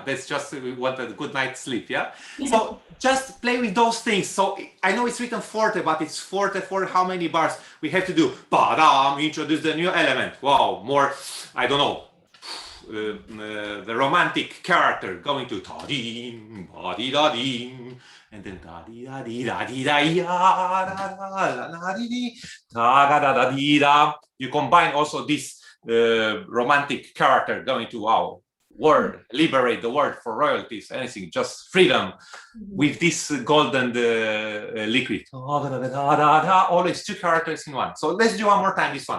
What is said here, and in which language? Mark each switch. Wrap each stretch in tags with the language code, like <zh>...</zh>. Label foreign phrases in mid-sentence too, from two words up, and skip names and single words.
<en>That's just we want a good night's sleep. Yeah. So just play with those things. So I know it's written forte, but it's forte for how many bars we have to do. Ba-dam, introduce the new element. Wow, more. I don't know. The romantic character going to ta-dim, ba-di-da-dim, and then ta-di-da-di-da-ya-da-da-da-da-di-di, ta-da-da-da-di-da. You combine also this romantic character going to wow. word, liberate the word for royalties, anything, just freedom with this golden liquid. Always two characters in one. So let's do one more time this one.</en>